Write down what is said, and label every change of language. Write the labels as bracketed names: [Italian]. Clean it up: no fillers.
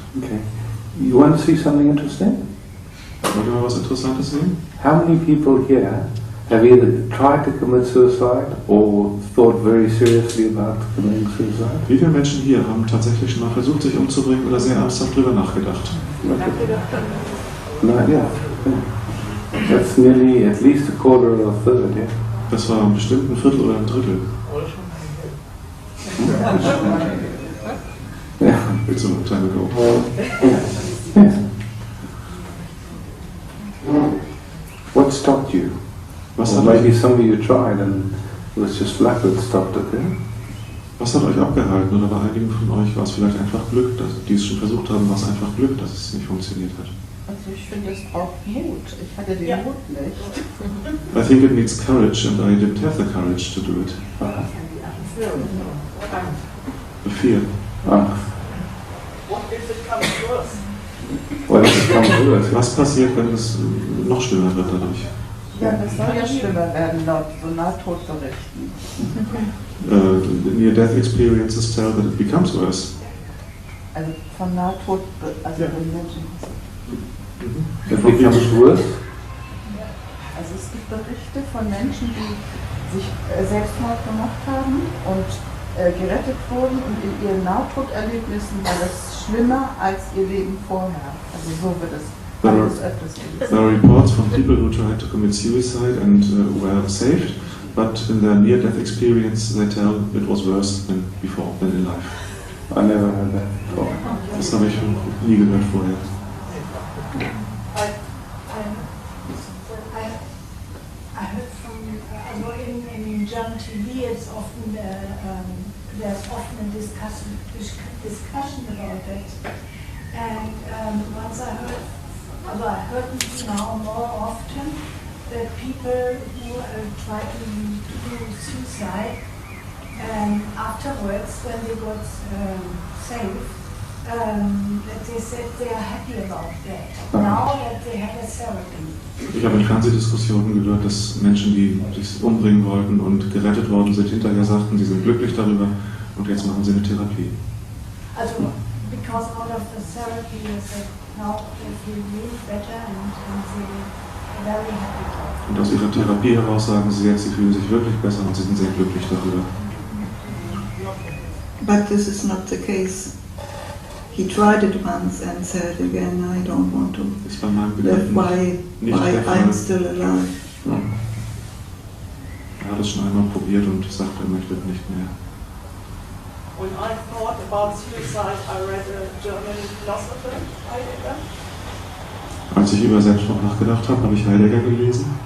[English] Okay. You want to see something interesting? [German] Wollt ihr mal was Interessantes sehen? [English] How many people here have either tried to commit suicide or thought very seriously about committing suicide? [German] Wie viele Menschen hier haben tatsächlich schon mal versucht, sich umzubringen oder sehr ernsthaft drüber nachgedacht? [English] Not yet. That's nearly at least a quarter or a third, yeah? [German] Das war bestimmt ein Viertel oder ein Drittel. [English] Yeah. It's a long time ago. Yeah. What stopped you? [German] Was [English] Or [German] hat, [English] maybe [German] euch, [English] some of you tried and it was just luck that stopped it, yeah? [German] was hat euch abgehalten? Oder bei einigen von euch war es vielleicht einfach Glück, dass die es schon versucht haben, war es einfach Glück, dass es nicht funktioniert hat? Also ich finde, es braucht Mut. Ich hatte den Mut nicht. [English] I think it needs courage, and I didn't have the courage to do it. The fear. What if it comes worse? Well, it comes worse. [German] Was passiert, wenn es noch schlimmer wird dadurch? Ja, das soll ja schlimmer werden, laut so Nahtodberichten. [English] Near-death experiences tell that it becomes worse. [German] Also von Nahtod, also den Menschen. [English] It becomes worse? [German] Also es gibt Berichte von Menschen, die sich Selbstmord gemacht haben und gerettet wurden und in ihren Nahtoderlebnissen war das schlimmer als ihr Leben vorher. Also so wird es alles öfters gelesen. [English] There are reports from people who tried to commit suicide and were saved, but in their near-death experience they tell it was worse than before, than in life. I never heard that before. [German] Das habe ich nie gehört vorher. [English] I heard from in German TV, it's often there's often a discussion about it. And once I heard now more often that people who try to do suicide, afterwards when they got saved, that they said they are happy about that. Now that they have a therapy. [German] Ich habe in Fernsehdiskussionen gehört, dass Menschen, die sich umbringen wollten und gerettet worden sind, hinterher sagten, sie sind glücklich darüber und jetzt machen sie eine Therapie. [English] Also, because out of the therapy, they said now they feel really better and they're very happy. [German] Und aus ihrer Therapie heraus sagen sie jetzt, sie fühlen sich wirklich besser und sie sind sehr glücklich darüber. [English] But this is not the case. He tried it once and said again, I don't want to live, why I'm still alive. [German] Er hat es schon einmal probiert und sagt, er möchte nicht mehr. [English] When I thought about suicide, I read a German philosopher, Heidegger. [German] Als ich über Selbstmord nachgedacht habe, habe ich Heidegger gelesen.